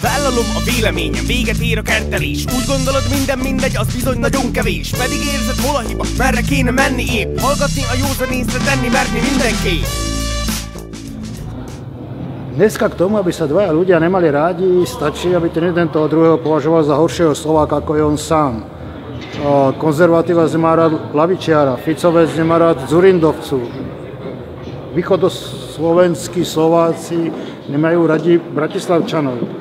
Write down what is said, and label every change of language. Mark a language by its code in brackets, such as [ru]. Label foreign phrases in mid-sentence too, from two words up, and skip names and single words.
[hu] Ártalom a véleményem, véget ér a kertelés. Úgy gondolod minden mindegy, az bizony nagyon kevés. Pedig érzed hol a hiba, merre kéne menni épp. Hallgatni a józan észre, tenni merni mindenképp. [sk] Dneska k tomu, aby sa dvaja ľudia nemali rádi, stačí, aby ten jeden toho druhého považoval za horšieho Slováka, ako je on sám. Konzervatívec nemá rád lavičiara, Ficovec nemá rád Dzurindovcu. Východoslovenskí Slováci nemajú radi Bratislavčanov.